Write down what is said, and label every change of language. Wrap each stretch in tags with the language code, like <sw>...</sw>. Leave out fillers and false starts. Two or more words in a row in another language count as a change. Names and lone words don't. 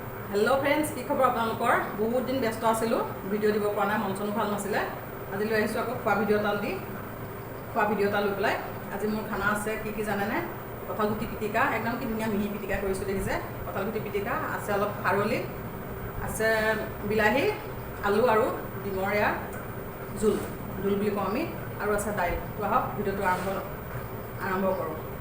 <en>hello friends</en> <as>কি খবৰ আপোনালোকৰ বহুত দিন ব্যস্ত আছিলো ভিডিঅ দিব পৰা নাই মন চনো ভাল নাছিলে আজি লৈ আহিছো আকৌ খোৱা ভিডিও এটা দি খোৱা ভিডিও এটা লৈ পেলাই আজি মোৰ খানা আছে কি জানে নে কঁঠালগুটি পিটিকা একদম কি ধুনীয়া মিহি পিটিকা কৰিছো দেখিছে কঁঠালগুটি পিটিকা আছে অলপ খাৰলি আছে বিলাহী আলু আৰু ডিমৰীয়া জোল জোল বুলি কওঁ আমি আৰু আছে দাইল তো আহক ভিডিওটো আৰম্ভ কৰোঁ</as>